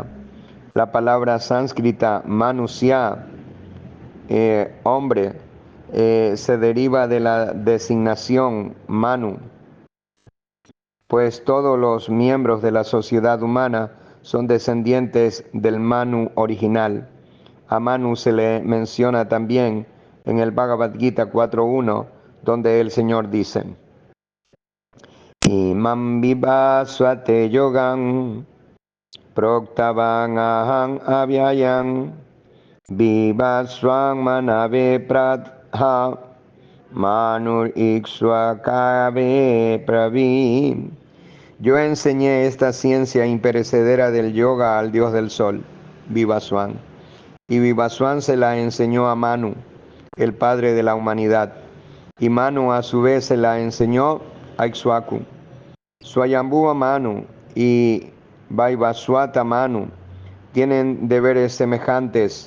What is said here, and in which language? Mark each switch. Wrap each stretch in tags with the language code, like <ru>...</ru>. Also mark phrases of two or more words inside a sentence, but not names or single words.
<es>La palabra sánscrita manusya, hombre, se deriva de la designación Manu, pues todos los miembros de la sociedad humana son descendientes del Manu original. A Manu se le menciona también en el Bhagavad Gita 4.1, donde el Señor dice:</es> <sa>Imam vivasvate yogam proktavan aham avyayam vivasvam manave pradha manur ikshvakave pravim.</sa> <es>Yo enseñé esta ciencia imperecedera del yoga al dios del sol, Vivaswan, y Vivaswan se la enseñó a Manu, el padre de la humanidad, y Manu a su vez se la enseñó a Ikshvaku. Swayambhuva Manu y Vaivaswata Manu tienen deberes semejantes.</es>